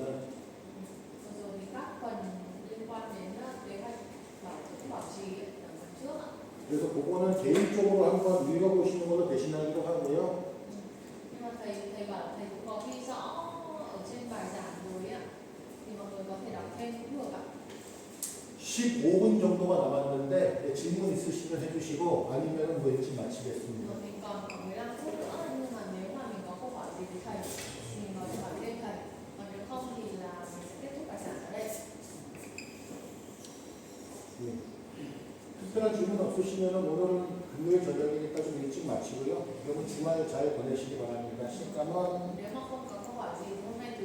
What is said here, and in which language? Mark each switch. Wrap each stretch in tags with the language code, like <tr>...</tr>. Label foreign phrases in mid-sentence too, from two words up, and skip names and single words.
<vi>Rồi thì các phần liên quan đến kế hoạch bảo trì ở phần trước ạ.</vi> <ko>그래서 그거는 개인적으로 한번 읽어보시는 걸로 대신하기로 하고요.</ko> <vi>Nhưng mà thầy bảo thầy cũng có ghi rõ ở trên bài giảng rồi ạ, thì mọi người có thể đọc thêm cũng được ạ.</vi> <ko>15분 정도가 남았는데 질문 있으시면 해주시고 아니면 뭐 일찍 마치겠습니다.</ko> <vi>Mình còn khoảng 15 phút nữa, nhưng mà nếu mà mình có câu hỏi gì với thầy thì mình có thể hỏi thêm thầy, còn nếu không thì là mình sẽ kết thúc bài giảng ở đây.</vi> <ko>네. 특별한 질문 없으시면 오늘은 금요일 저녁이니까 좀 일찍 마치고요. 여러분 주말 잘 보내시기 바랍니다. 신감은</ko> <vi>Nếu mà không có câu hỏi gì thì hôm</vi>